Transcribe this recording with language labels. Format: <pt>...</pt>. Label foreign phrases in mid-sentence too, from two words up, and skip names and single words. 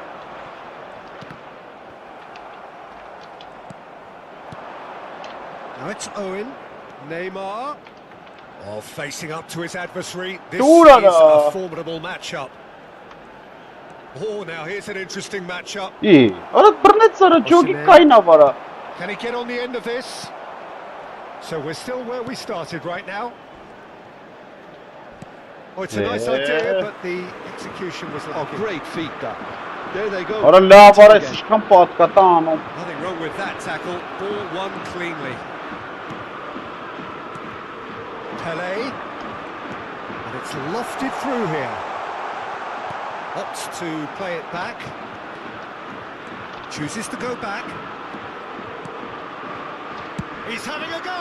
<en>Now it's Owen, Neymar. Oh, facing up to his adversary. This is a formidable matchup. Oh, now here's an interesting matchup.</en> <hy>Արա բռնեց արա ջոգի կայնավ արա։</hy> <en>Can he get on the end of this? So we're still where we started right now. Oh, it's a nice idea, but the execution was lacking. Oh, great feat that. There they go.</en> <hy>Արա լավ արա, ինչքան պատկատա անում։</hy> <en>Nothing wrong with that tackle. Ball won cleanly. Pele. And it's lofted through here. Opts to play it back. Chooses to go back. He's having a go!</en>